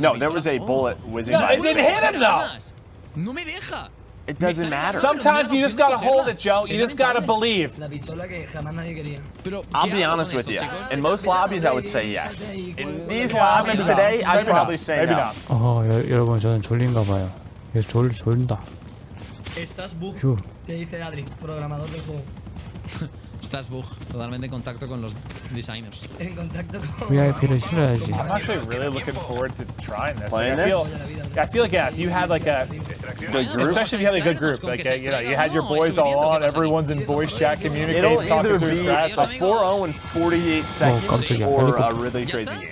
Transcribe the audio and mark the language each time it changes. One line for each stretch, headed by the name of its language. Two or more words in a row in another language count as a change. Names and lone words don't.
English: No, there was a bullet whizzing by. No, it didn't hit him though. It doesn't matter. Sometimes you just gotta hold it, Joe. You just gotta believe. I'll be honest with you. In most lobbies, I would say yes. In these lobbies today, I'd probably say no.
Korean: 여러분 저는 졸린가 봐요. 졸린다. 휴.
Spanish: Estás bug, totalmente en contacto con los designers. En contacto con
Korean: VIP를 실어야지.
English: I'm actually really looking forward to trying this. I feel like yeah, if you had like a good group, especially if you had a good group, like you know, you had your boys all on, everyone's in voice chat, communicating, talking through strats. A 4-0 in 48 seconds or a really crazy game.